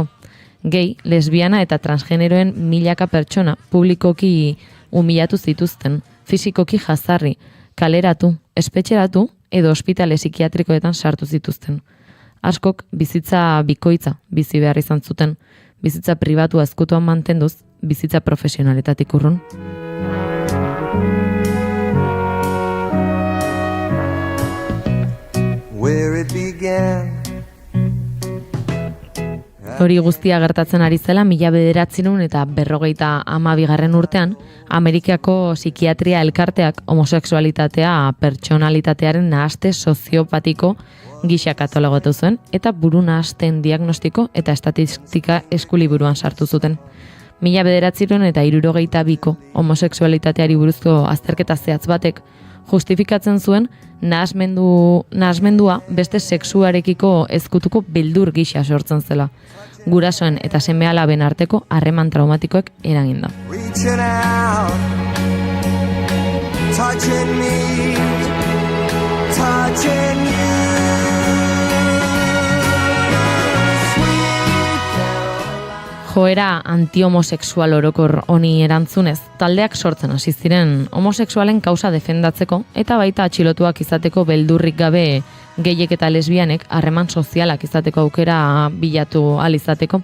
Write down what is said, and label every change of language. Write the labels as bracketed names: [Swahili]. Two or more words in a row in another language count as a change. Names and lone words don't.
[Basque] Gei, lesbiana eta transgeneroen milaka pertsona publikoki humilatu zituzten, fisikoki jazarri, kaleratu, espetxeratu edo ospitale psikiatrikoetan sartu zituzten. Askok bizitza bikoitza bizi behar izan zuten, bizitza pribatua ezkutuan mantenduz, bizitza profesionaletatik urrun. [English] Where it began. [Basque] Hori guztia gertatzen ari zela 1952 urtean, Amerikako psikiatria elkarteak homosexualitatea pertsonalitatearen nahaste soziopatiko gisa katalogatu zuen eta buru nahasten diagnostiko eta estatistika eskuliburuan sartu zuten. 1962ko homosexualitateari buruzko azterketa zehatz batek justifikatzen zuen nahasmendua beste sexuarekiko ezkutuko beldur gisa sortzen zela. Gurasoen eta seme-alaben arteko harreman traumatikoek eraginda. [English] Reaching out, touching me, touching you. [Basque] Joera antihomosexual orokor honi erantzunez, taldeak sortzen hasi ziren homosexualen kausa defendatzeko eta baita atxilotuak izateko beldurrik gabe geiek eta lesbianek harreman sozialak izateko aukera bilatu ahal izateko.